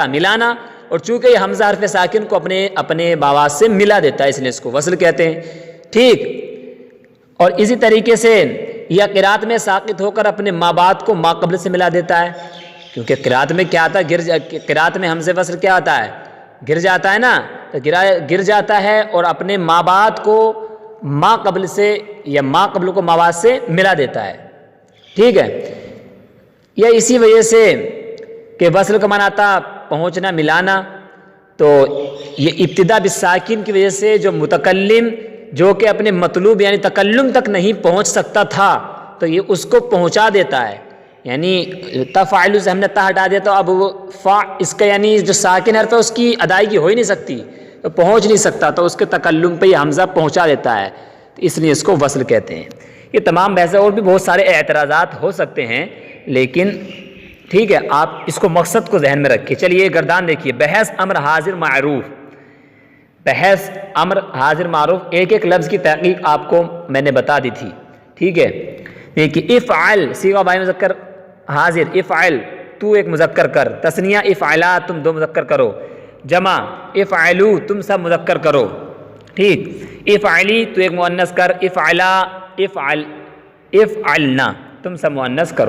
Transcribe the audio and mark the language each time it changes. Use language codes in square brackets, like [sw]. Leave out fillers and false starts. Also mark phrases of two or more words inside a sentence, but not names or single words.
[ur] ملانا، اور چونکہ یہ حمزہ حرف ساکن کو اپنے باواز سے ملا دیتا ہے، اس لیے اس کو وصل کہتے ہیں، ٹھیک۔ اور اسی طریقے سے یہ قرات میں ساقط ہو کر اپنے ما بعد کو ما قبل سے ملا دیتا ہے، کیونکہ قرات میں کیا آتا ہے؟ قرات میں حمزے وصل کیا آتا ہے؟ گر جاتا ہے نا، تو گر جاتا ہے اور اپنے ما بعد کو ما قبل سے یا ما قبل کو ما بعد سے ملا دیتا ہے، ٹھیک ہے۔ یا اسی وجہ سے کہ وصل کا معنی آتا پہنچنا، ملانا، تو یہ ابتدا بالساکن کی وجہ سے جو متکلم جو کہ اپنے مطلوب یعنی تکلم تک نہیں پہنچ سکتا تھا، تو یہ اس کو پہنچا دیتا ہے، یعنی تفعل سے ہم نے تا ہٹا دیا تو اب وہ فا اس کا یعنی جو ساکن حرف ہے اس کی ادائیگی ہو ہی نہیں سکتی، تو پہنچ نہیں سکتا، تو اس کے تکلم پہ یہ حمزہ پہنچا دیتا ہے، تو اس لیے اس کو وصل کہتے ہیں۔ یہ تمام بحث، اور بھی بہت سارے اعتراضات ہو سکتے ہیں، لیکن ٹھیک ہے آپ اس کو مقصد کو ذہن میں رکھیے۔ چلیے گردان دیکھیے، بحث امر حاضر معروف، بحث امر حاضر معروف ایک ایک لفظ کی تحقیق آپ کو میں نے بتا دی تھی، ٹھیک ہے۔ دیکھیے افعل صیغہ بھائی مذکر حاضر، افعل تو ایک مذکر کر، تثنیہ افعلا تم دو مذکر کرو، جمع افعلو تم سب مذکر کرو، ٹھیک۔ افعلی تو ایک مؤنث کر، افعلا افعل افعلنا تم سب مؤنث کرو۔